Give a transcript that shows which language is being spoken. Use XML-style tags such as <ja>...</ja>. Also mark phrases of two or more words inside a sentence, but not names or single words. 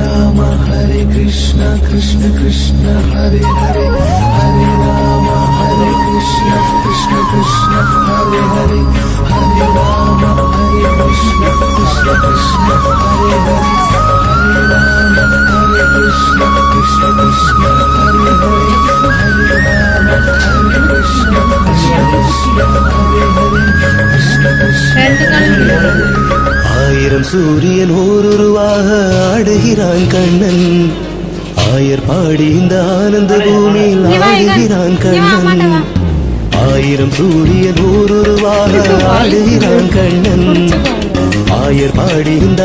<sa>कृष्ण कृष्ण हरे हरे हरे राम हरे कृष्ण कृष्ण कृष्ण हरे हरे हरे राम हरे कृष्ण कृष्ण कृष्ण हरे हरे हरे राम हरे कृष्ण कृष्ण कृष्ण हरे हरे हरे राम हरे कृष्ण कृष्ण कृष्ण हरे हरे कृष्ण कृष्ण</sa> <ta>ஆயிரம் சூரியன் ஓருருவாக ஆடுகிறான் கண்ணன் ஆயர் பாடி இந்த ஆனந்த பூமியில் ஆடுகிறான் கண்ணன் ஆயிரம் சூரியன் ஓருருவாக ஆடுகிறான் கண்ணன் ஆயர் பாடி இந்த</ta>